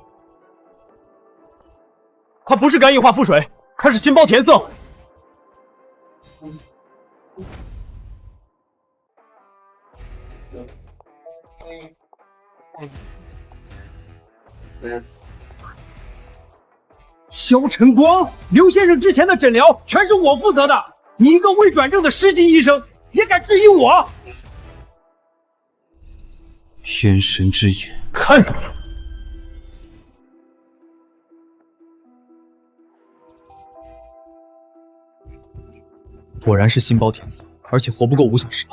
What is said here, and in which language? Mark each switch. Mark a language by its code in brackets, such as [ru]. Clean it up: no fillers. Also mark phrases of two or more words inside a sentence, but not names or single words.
[zh] 他不是肝硬化腹水，他是心包填塞。肖晨光，劉先生之前的診療全是我負責的，你一個未轉正的實習醫生也敢質疑我？天神之眼看着你。果然是心包填塞，而且活不夠5小時了。